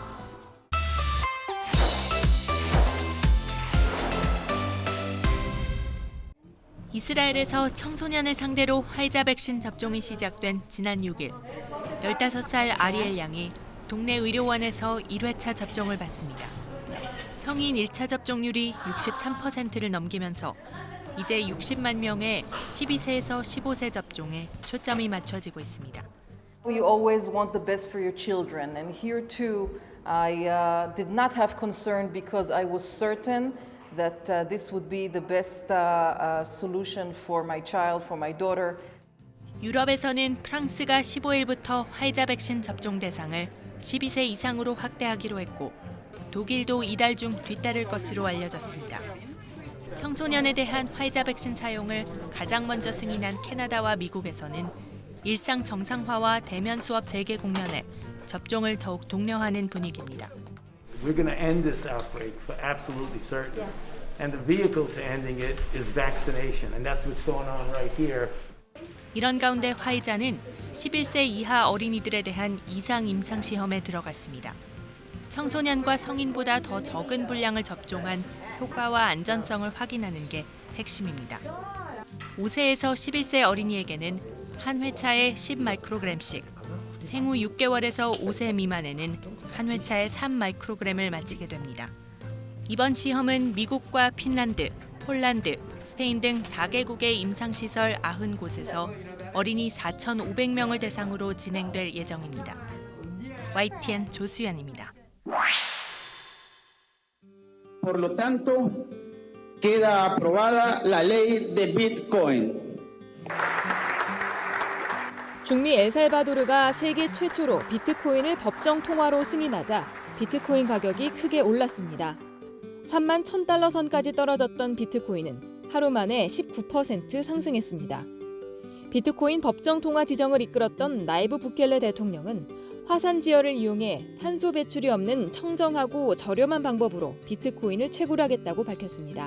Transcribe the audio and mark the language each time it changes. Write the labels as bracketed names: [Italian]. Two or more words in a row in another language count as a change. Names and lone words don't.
[Korean] 이스라엘에서 청소년을 상대로 화이자 백신 접종이 시작된 지난 6일, 15살 아리엘 양이 동네 의료원에서 1회차 접종을 받습니다. 성인 1차 접종률이 63%를 넘기면서 이제 60만 명의 12세에서 15세 접종에 초점이 맞춰지고 있습니다. [English] You always want the best for your children, and here too, I did not have concern because I was certain that this would be the best solution for my child, for my daughter. [Korean] 유럽에서는 프랑스가 15일부터 화이자 백신 접종 대상을 12세 이상으로 확대하기로 했고, 독일도 이달 중 뒤따를 것으로 알려졌습니다. 청소년에 대한 화이자 백신 사용을 가장 먼저 승인한 캐나다와 미국에서는 일상 정상화와 대면 수업 재개 국면에 접종을 더욱 독려하는 분위기입니다. [English] We're going to end this outbreak for absolutely certain. And the vehicle to ending it is vaccination. And that's what's going on right here. [Korean] 이런 가운데 화이자는 11세 이하 어린이들에 대한 이상 임상 시험에 들어갔습니다. 청소년과 성인보다 더 적은 분량을 접종한 효과와 안전성을 확인하는 게 핵심입니다. 5세에서 11세 어린이에게는 한 회차에 10마이크로그램씩, 생후 6개월에서 5세 미만에는 한 회차에 3마이크로그램을 마치게 됩니다. 이번 시험은 미국과 핀란드, 폴란드, 스페인 등 4개국의 임상시설 90곳에서 어린이 4,500명을 대상으로 진행될 예정입니다. YTN 조수연입니다. [Spanish] Por lo tanto, queda aprobada la ley de Bitcoin. [Korean] 중미 엘살바도르가 세계 최초로 비트코인을 법정 통화로 승인하자 비트코인 가격이 크게 올랐습니다. 3만 1,000달러 선까지 떨어졌던 비트코인은 하루 만에 19% 상승했습니다. 비트코인 법정 통화 지정을 이끌었던 나이브 부켈레 대통령은 화산 지열을 이용해 탄소 배출이 없는 청정하고 저렴한 방법으로 비트코인을 채굴하겠다고 밝혔습니다.